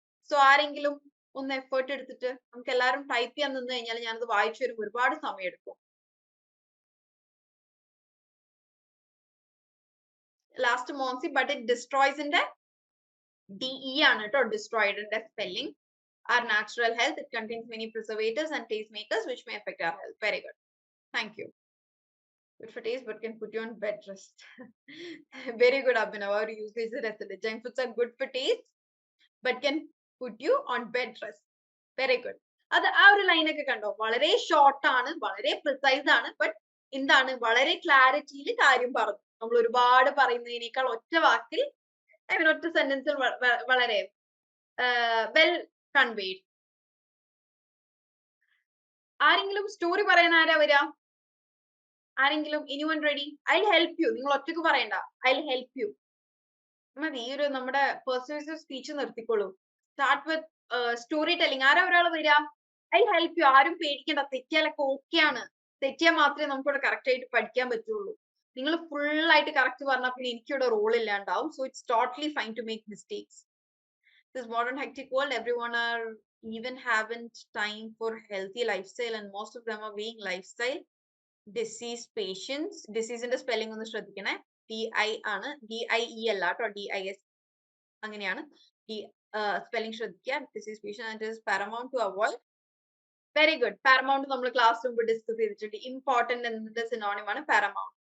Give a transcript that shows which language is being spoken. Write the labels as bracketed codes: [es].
[ml] So ആരെങ്കിലും ഒന്ന് effort എടുത്തിട്ട് നമുക്ക് എല്ലാവരും ടൈപ്പ് ചെയ്യാൻ നിന്ന് കഴിഞ്ഞാൽ ഞാനത് വായിച്ചു വരുമ്പോൾ ഒരുപാട് സമയം എടുക്കും. Last Moncy, but it ഡിസ്ട്രോയ്സിന്റെ DE ആണ് കേട്ടോ, ഡിസ്ട്രോയിഡിന്റെ spelling. [en] Our natural health, it contains many preservatives and taste makers which may affect our health. Very good. Thank you. Good for taste, but can put you on bed rest. Very good, Abhinav. Our usage is junk foods are good for taste, but can put you on bed rest. Very good. [ml] അത് ആ ഒരു ലൈനൊക്കെ കണ്ടോ, വളരെ short ആണ്, വളരെ precise ആണ്, but എന്താണ് വളരെ ക്ലാരിറ്റിയിൽ കാര്യം പറഞ്ഞു. നമ്മൾ ഒരുപാട് പറയുന്നതിനേക്കാൾ ഒറ്റ വാക്കിൽ ഒറ്റ സെന്റൻസിൽ വളരെ വെൽ കൺവേഡ്. ആരെങ്കിലും സ്റ്റോറി പറയാൻ ആരാ വരിക? ആരെങ്കിലും? [en] Anyone ready? I help you. [ml] നിങ്ങൾ ഒറ്റക്ക് പറയണ്ട, [en] I help you [ml] മതി. ഈ ഒരു നമ്മുടെ പെർസ്യൂസീവ് speech നിർത്തിക്കോളൂ. [en] Start with story telling. [ml] ആരാ ഒരാൾ വരിക? [en] I help you. [ml] ആരും പേടിക്കണ്ട, തെറ്റിയാലൊക്കെ ഓക്കെയാണ്. തെറ്റിയാൽ മാത്രമേ നമുക്കിവിടെ കറക്റ്റ് ആയിട്ട് പഠിക്കാൻ പറ്റുള്ളൂ. നിങ്ങൾ ഫുൾ ആയിട്ട് കറക്റ്റ് പറഞ്ഞാൽ പിന്നെ എനിക്കിവിടെ role ഇല്ലാണ്ടാവും. [en] So it's totally fine to make mistakes. This modern hectic world, everyone are even haven't time for healthy lifestyle, and most of them are being lifestyle disease patients. [ml] Disease ന്റെ spelling ഒന്ന് ശ്രദ്ധിക്കണേ. DI ആണ്, DIE അല്ല കേട്ടോ, DIS അങ്ങനെയാണ്. Spelling ശ്രദ്ധിക്കുക. [en] Disease patient and it is paramount to avoid. Very good. [ml] Paramount നമ്മൾ class മുമ്പ് ഡിസ്കസ് ചെയ്തിട്ടുണ്ട്. ഇമ്പോർട്ടന്റ് എന്നതിന്റെ സിനോണിം ആണ് paramount.